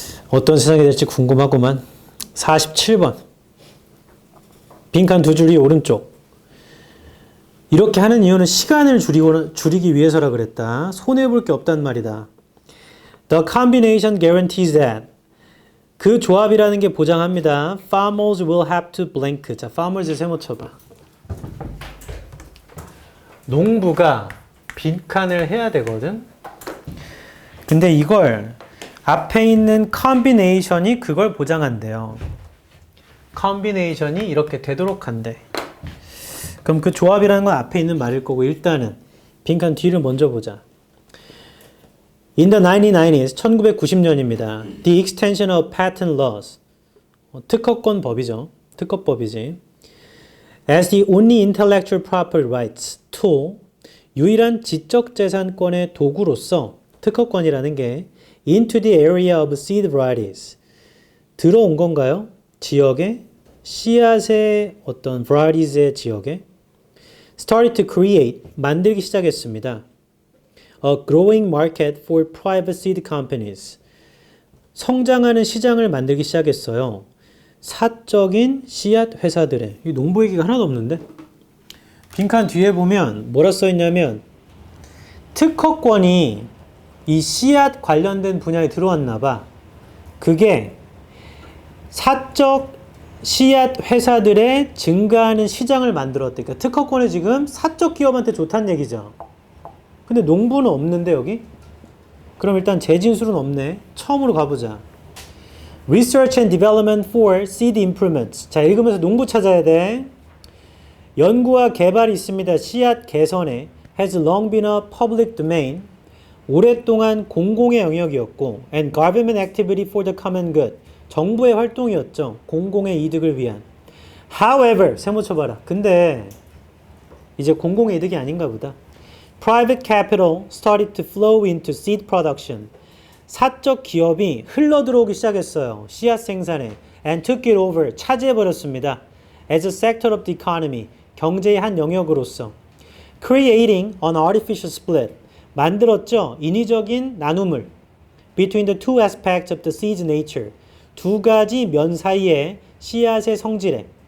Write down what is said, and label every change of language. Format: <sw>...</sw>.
<ko>어떤 세상이 될지 궁금하구만. 47번. 빈칸 두 줄이 오른쪽. 이렇게 하는 이유는 시간을 줄이기 위해서라 그랬다. 손해볼 게 없단 말이다.</ko> <en>The combination guarantees that.</en> <ko>그 조합이라는 게 보장합니다.</ko> <en>Farmers will have to blank.</en> <ko>자, farmers 세모 쳐봐. 농부가 빈칸을 해야 되거든. 근데 이걸 앞에 있는 combination이 그걸 보장한대요. combination이 이렇게 되도록 한대. 그럼 그 조합이라는 건 앞에 있는 말일 거고 일단은 빈칸 뒤를 먼저 보자.</ko> <en>In the 1990s,</en> <ko>1990년입니다.</ko> <en>The extension of patent laws.</en> <ko>특허권 법이죠. 특허법이지.</ko> <en>As the only intellectual property rights tool,</en> <ko>유일한 지적재산권의 도구로서 특허권이라는 게</ko> <en>into the area of seed varieties.</en> <ko>들어온 건가요? 지역에 씨앗의 어떤 varities의 지역에</ko> <en>started to create,</en> <ko>만들기 시작했습니다.</ko> <en>A growing market for private seed companies.</en> <ko>성장하는 시장을 만들기 시작했어요. 사적인 씨앗 회사들의. 이 농부 얘기가 하나도 없는데? 빈칸 뒤에 보면 뭐라 써있냐면 특허권이 이 씨앗 관련된 분야에 들어왔나 봐. 그게 사적 씨앗 회사들의 증가하는 시장을 만들었대. 그러니까 특허권이 지금 사적 기업한테 좋다는 얘기죠. 근데 농부는 없는데 여기? 그럼 일단 재진술은 없네. 처음으로 가보자.</ko> <en>Research and Development for Seed Improvements.</en> <ko>자, 읽으면서 농부 찾아야 돼. 연구와 개발이 있습니다. 씨앗 개선에</ko> <en>has long been a public domain.</en> <ko>오랫동안 공공의 영역이었고</ko> <en>and government activity for the common good.</en> <ko>정부의 활동이었죠. 공공의 이득을 위한.</ko> <en>However,</en> <ko>세모 쳐봐라. 근데 이제 공공의 이득이 아닌가 보다.</ko> <en>Private capital started to flow into seed production.</en> <ko>사적 기업이 흘러들어오기 시작했어요. 씨앗 생산에.</ko> <en>And took it over.</en> <ko>차지해버렸습니다.</ko> <en>As a sector of the economy.</en> <ko>경제의 한 영역으로서.</ko> <en>Creating an artificial split.</en> <ko>만들었죠. 인위적인 나눔을.</ko> <en>Between the two aspects of the seed's nature.</en> <ko>두 가지 면 사이의 씨앗의 성질에.</ko>